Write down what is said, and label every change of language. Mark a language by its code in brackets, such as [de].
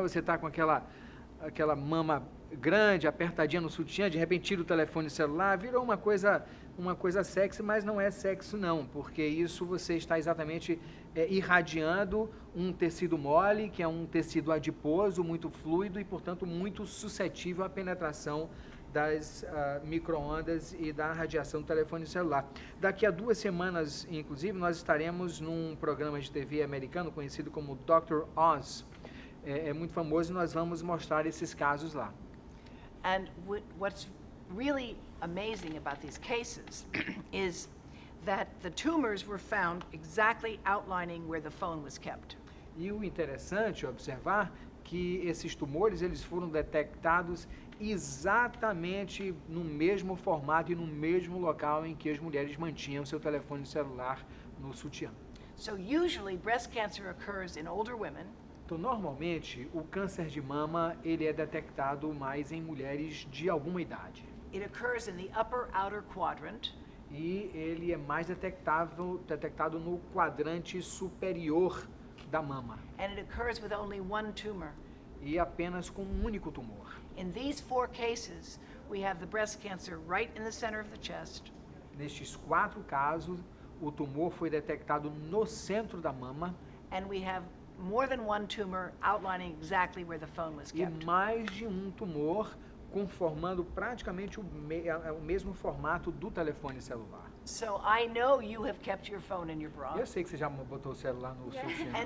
[pt] Você está com aquela mama grande, apertadinha no sutiã, de repente tira o telefone celular, virou uma coisa sexy, mas não é sexy não, porque isso você está exatamente irradiando um tecido mole, que é um tecido adiposo, muito fluido e, portanto, muito suscetível à penetração das micro-ondas e da radiação do telefone celular. Daqui a 2 semanas, inclusive, nós estaremos num programa de TV americano conhecido como Dr. Oz. É muito famoso e nós vamos mostrar esses casos lá. [en] And what's really amazing about these cases is that the tumors were found exactly outlining where the phone was kept. [pt] E o interessante é observar que esses tumores eles foram detectados exatamente no mesmo formato e no mesmo local em que as mulheres mantinham seu telefone celular no sutiã. [en] So usually breast cancer occurs in older women. [pt] Então, normalmente, o câncer de mama ele é detectado mais em mulheres de alguma idade. [en] It occurs in the upper outer quadrant. [pt] E ele é mais detectado no quadrante superior da mama. [en] And it occurs with only one tumor. [pt] E apenas com um único tumor. [en] In these 4 cases, we have the breast cancer right in the center of the chest. [pt] Nestes 4 casos, o tumor foi detectado no centro da mama. [en] And we have more than one tumor outlining exactly where the phone was [pt] E [en] kept. [pt] mais de um tumor conformando praticamente o mesmo formato do telefone celular. [en] So I know you have kept your phone in your bra. [pt] Eu sei que você já botou o celular no sutiã.